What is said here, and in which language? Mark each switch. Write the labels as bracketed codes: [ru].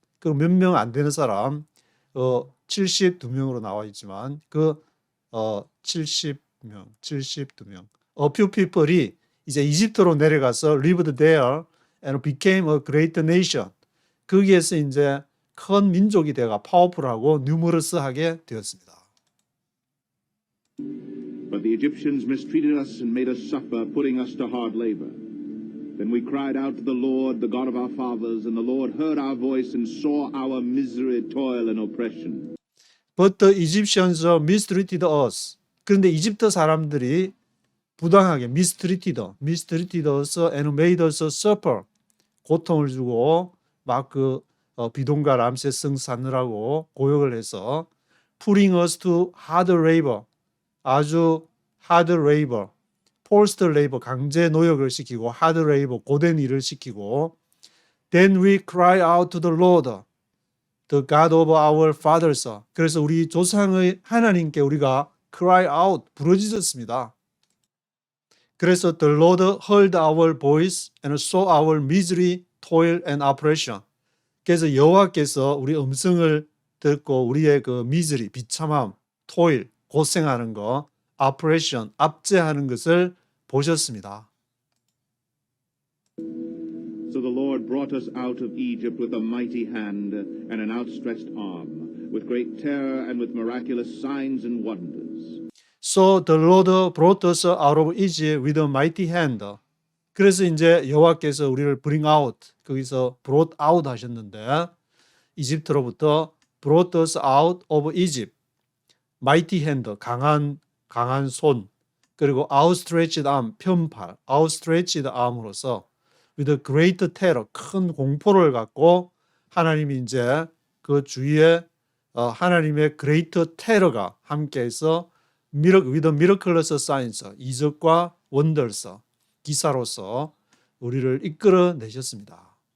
[ko] 그 몇 명 안 되는 사람 72명으로 나와 있지만 그 72명 [en] a few people [ko] 이 이제 이집트로 내려가서 [en] lived there and became a great nation. [ko] 거기에서 이제 큰 민족이 되가 파워풀하고 numerous하게 되었습니다. [en] But the Egyptians mistreated us and made us suffer, putting us to hard labor. Then we cried out to the Lord, the God of our fathers, and the Lord heard our voice and saw our misery, toil, and oppression. But the Egyptians mistreated us. [ko] 그런데 이집트 사람들이 부당하게 [en] mistreated us and made us suffer. [ko] 고통을 주고 막 비동과 람세스 사느라고 고역을 해서 [en] putting us to hard labor. [ko] 아주 [en] hard labor. forced labor, [ko] 강제 노역을 시키고 [en] hard labor, [ko] 고된 일을 시키고 [en] then we cry out to the Lord, the God of our fathers. [ko] 그래서 우리 조상의 하나님께 우리가 [en] cry out, [ko] 부르짖었습니다. [en] 그래서 the Lord heard our voice and saw our misery, toil and oppression. [ko] 그래서 여호와께서 우리 음성을 듣고 우리의 그 misery, 비참함, toil, 고생하는 거, oppression, 압제하는 것을 보셨습니다. [en] So the Lord brought us out of Egypt with a mighty hand and an outstretched arm, with great terror and with miraculous signs and wonders. So the Lord brought us out of Egypt with a mighty hand. [ko] 그래서 이제 여호와께서 우리를 [en] bring out, [ko] 거기서 [en] brought out [ko] 하셨는데 이집트로부터 [en] brought us out of Egypt. mighty hand, [ko] 강한 손, 그리고 [en] outstretched arm, [ko] 편팔, outstretched arm으로서 [en] with a great terror, [ko] 큰 공포를 갖고 하나님이 이제 그 주위에 하나님의 [en] great terror [ko] 가 함께해서 [en] with a miraculous signs, [ko] 이적과 wonders, 기사로서 우리를 이끌어 내셨습니다.